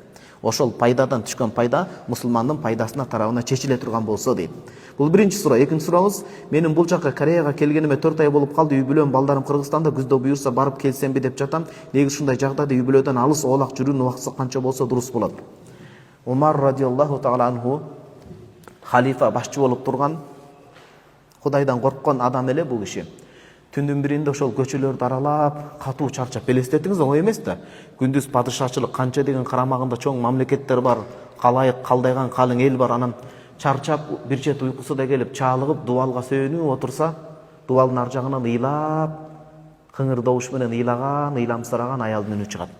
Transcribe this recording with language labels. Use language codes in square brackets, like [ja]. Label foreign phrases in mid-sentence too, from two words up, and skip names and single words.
[ky] Ошол пайдадан түшкөн пайда мусулмандын пайдасына тарабына чечиле турган болсо дейт. Бул биринчи суроо. Экинчи суроңуз, менин бул жака Кореяга келгениме 4 ай болуп калды. Үй бүлөм балдарым Кыргызстанда, күздө буюрса барып келсемби деп жатам. Негизи ушундай жагдайда үй бүлөдөн алыс оолак жүрүүнүн убактысы канча болсо дурус болот? Умар [ar] رضي الله تعالى عنه [ky] халифа башчы болуп турган, Кудайдан корккон адам эле бул киши. Түндүн биринде ошол көчөлөрдү аралап, катуу чарчап, элестетиңиз, оңой эмес да. Күндүз падышачылык канча деген карамагында чоң мамлекеттер бар, калайык, калдайган калың эл бар. Анан чарчап, бир чет уйкусу да келип, чалыгып, дубалга сөөнүп отурса, дубалдын ар жагынан ыйлап, кыңыр добуш менен ыйлаган, ыйламсыраган аялдын үнү чыгат.